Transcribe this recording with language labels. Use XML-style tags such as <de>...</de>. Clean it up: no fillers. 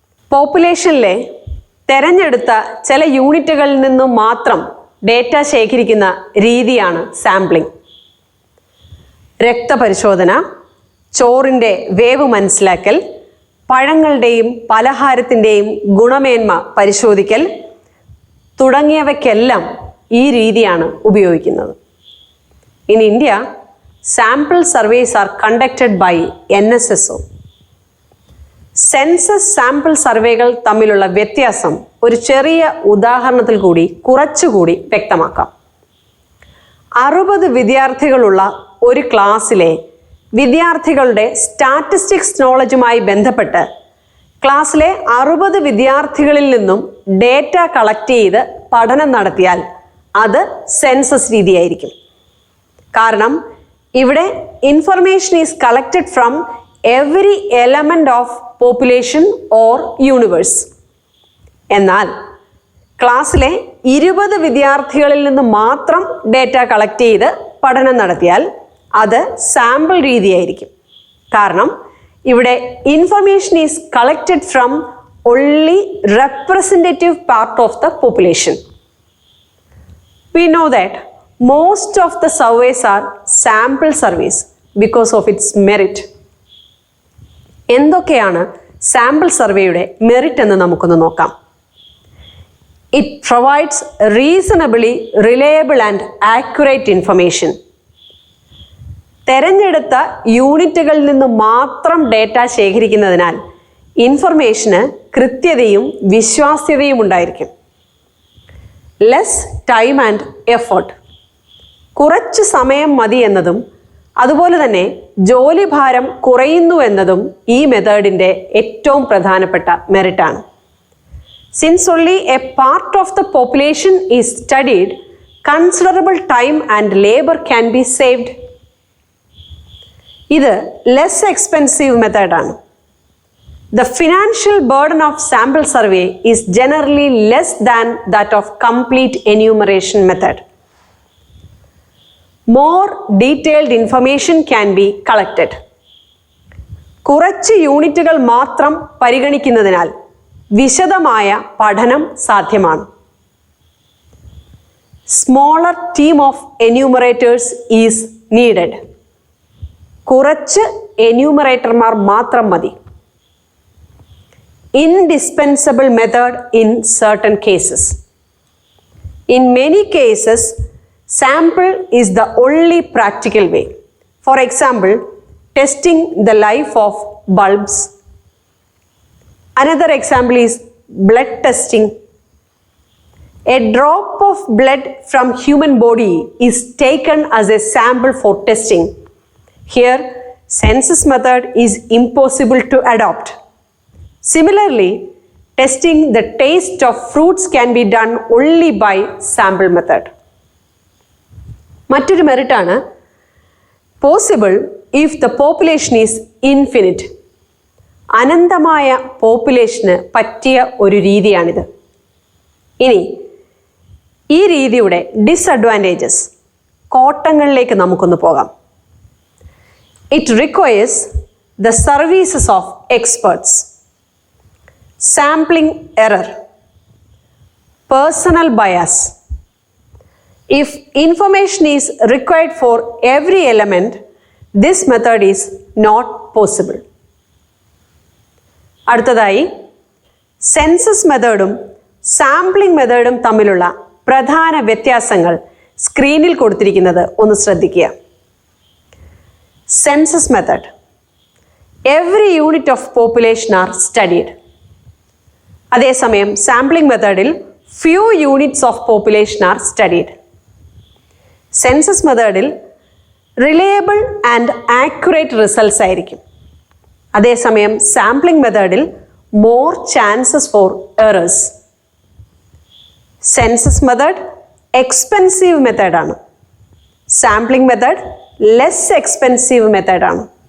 <ml>പോപ്പുലേഷനിലെ തിരഞ്ഞെടുത്ത ചില യൂണിറ്റുകളിൽ നിന്നും മാത്രം ഡേറ്റ ശേഖരിക്കുന്ന രീതിയാണ് സാമ്പിളിംഗ്. രക്തപരിശോധന, ചോറിൻ്റെ വേവ് മനസ്സിലാക്കൽ, പഴങ്ങളുടെയും പലഹാരത്തിൻ്റെയും ഗുണമേന്മ പരിശോധിക്കൽ തുടങ്ങിയവയ്ക്കെല്ലാം ഈ രീതിയാണ് ഉപയോഗിക്കുന്നത്.</ml> <en>In India, sample surveys are conducted by NSSO.</en> <ml>Census sample സർവേകൾ തമ്മിലുള്ള വ്യത്യാസം ഒരു ചെറിയ ഉദാഹരണത്തിൽ കൂടി കുറച്ചുകൂടി വ്യക്തമാക്കാം. 60 വിദ്യാർത്ഥികളുള്ള ഒരു ക്ലാസ്സിലെ വിദ്യാർത്ഥികളുടെ സ്റ്റാറ്റിസ്റ്റിക്സ് നോളജുമായി ബന്ധപ്പെട്ട് ക്ലാസ്സിലെ 60 വിദ്യാർത്ഥികളിൽ നിന്നും ഡേറ്റ കളക്ട് ചെയ്ത് പഠനം നടത്തിയാൽ അത് സെൻസസ് രീതിയായിരിക്കും. കാരണം ഇവിടെ</ml> <en>Information is collected from every element of population or universe.</en> <ml>എന്നാൽ ക്ലാസ്സിലെ 20 വിദ്യാർത്ഥികളിൽ നിന്ന് മാത്രം ഡേറ്റ കളക്ട് ചെയ്ത് പഠനം നടത്തിയാൽ അത് സാമ്പിൾ രീതിയായിരിക്കും. കാരണം ഇവിടെ</ml> <en>Information is collected from only representative part of the population. We know that most of the surveys are sample surveys because of its merit.</en> <ml>എന്തൊക്കെയാണ് സാമ്പിൾ സർവേയുടെ മെറിറ്റ് എന്ന് നമുക്കൊന്ന് നോക്കാം.</ml> <en>It provides reasonably reliable and accurate information.</en> <ml>തെരഞ്ഞെടുത്ത യൂണിറ്റുകളിൽ നിന്ന് മാത്രം data ശേഖരിക്കുന്നതിനാൽ ഇൻഫർമേഷന് കൃത്യതയും വിശ്വാസ്യതയും ഉണ്ടായിരിക്കും.</ml> <en>less time and effort,</en> <ml>കുറച്ച് സമയം മതി എന്നതും അതുപോലെ തന്നെ ജോലിഭാരം കുറയുന്നു എന്നതും ഈ മെത്തേഡിൻ്റെ ഏറ്റവും പ്രധാനപ്പെട്ട മെറിറ്റാണ്.</ml> <en>Since only a part of the population is studied, considerable time and labour can be saved.</en> <ml>ഇത് ലെസ് എക്സ്പെൻസീവ് മെത്തേഡാണ്.</ml> <en>The financial burden of sample survey is generally less than that of complete enumeration method. More detailed information can be collected.</en> <ml>കുറച്ച് യൂണിറ്റുകൾ മാത്രം പരിഗണിക്കുന്നതിനാൽ വിശദമായ പഠനം സാധ്യമാണ്.</ml> <en>Smaller team of enumerators is needed.</en> <ml>കുറച്ച് എന്യൂമറേറ്റർമാർ മാത്രം മതി.</ml> <en>Indispensable method in certain cases. In many cases, sample is the only practical way. For example, testing the life of bulbs. Another example is blood testing. A drop of blood from human body is taken as a sample for testing. Here, census method is impossible to adopt. Similarly, testing the taste of fruits can be done only by sample method.</en> <ml>മറ്റൊരു മെറിറ്റാണ്</ml> <en>Possible if the population is infinite.</en> <ml>അനന്തമായ population പറ്റിയ ഒരു രീതിയാണിത്. ഇനി ഈ രീതിയുടെ disadvantages, കോട്ടങ്ങളിലേക്ക് നമുക്കൊന്ന് പോകാം.</ml> <en>It requires the services of experts, sampling error, personal bias. If information is required for every element, this method is not possible.</en> <ml>അടുത്തതായി സെൻസസ് മെത്തേഡും സാമ്പിളിംഗ് മെത്തേഡും തമ്മിലുള്ള പ്രധാന വ്യത്യാസങ്ങൾ സ്ക്രീനിൽ കൊടുത്തിരിക്കുന്നത് ഒന്ന് ശ്രദ്ധിക്കുക.</ml> <en>Census method, every unit of population are studied.</en> <ml>അതേസമയം sampling മെത്തേഡിൽ</ml> <en>few units of population are studied.</en> <ml>Census മെത്തേഡിൽ</ml> <en>reliable and accurate results</en> <ml>ആയിരിക്കും. അതേസമയം സാമ്പിളിംഗ് മെത്തേഡിൽ</ml> <en>More chances for errors.</en> <ml>Census method expensive മെത്തേഡാണ്. സാമ്പിളിംഗ് മെത്തേഡ് ലെസ് എക്സ്പെൻസീവ് മെത്തേഡാണ്.</ml>